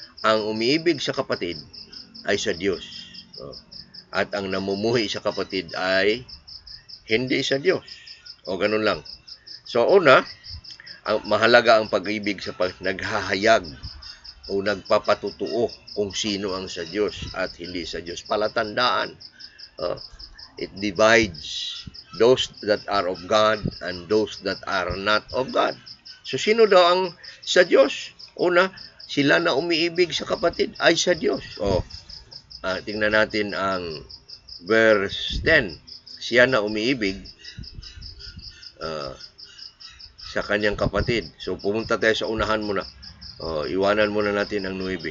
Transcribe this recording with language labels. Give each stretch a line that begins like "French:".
Filipino: Ang umiibig sa kapatid ay sa Diyos. At ang namumuhi sa kapatid ay hindi sa Diyos. O ganun lang. So una, mahalaga ang pag-ibig sa naghahayag o nagpapatutuo kung sino ang sa Diyos at hindi sa Diyos. Palatandaan.
English: It divides those that are of God and those that are not of God.
Filipino: So sino daw ang sa Diyos? Una, sila na umiibig sa kapatid ay sa Diyos. Tingnan natin ang verse 10. Siya na umiibig sa kanyang kapatid. So, pumunta tayo sa unahan muna. Iwanan muna natin ang 9.